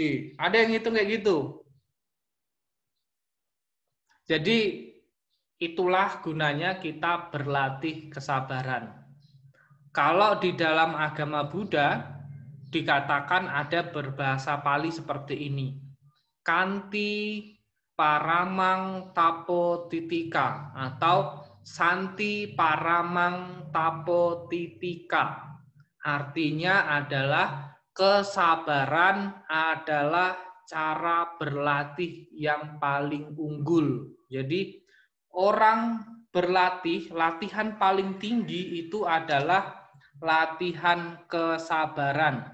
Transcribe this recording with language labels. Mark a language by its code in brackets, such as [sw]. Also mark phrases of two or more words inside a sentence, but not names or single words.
[id] Ada yang ngitung kayak gitu. Jadi itulah gunanya kita berlatih kesabaran. Kalau di dalam agama Buddha dikatakan ada berbahasa Pali seperti ini. [pi] Kanti paramang tapo titika [id] atau [pi] santi paramang tapo titika. [id] Artinya adalah kesabaran adalah cara berlatih yang paling unggul. Jadi orang berlatih, latihan paling tinggi itu adalah latihan kesabaran.